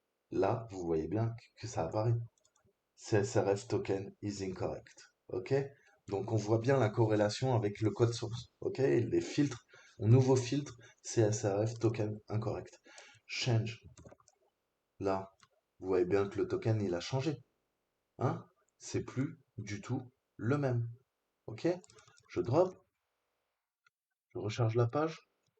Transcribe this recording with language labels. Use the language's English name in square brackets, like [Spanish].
[French] Là, vous voyez bien que ça apparaît. [English] CSRF token is incorrect. [French] OK? Donc on voit bien la corrélation avec le code source. OK? Les filtres, un nouveau filtre CSRF token incorrect. Change. Là, vous voyez bien que le token il a changé. Hein? C'est plus du tout le même. OK? Je drop, je recharge la page.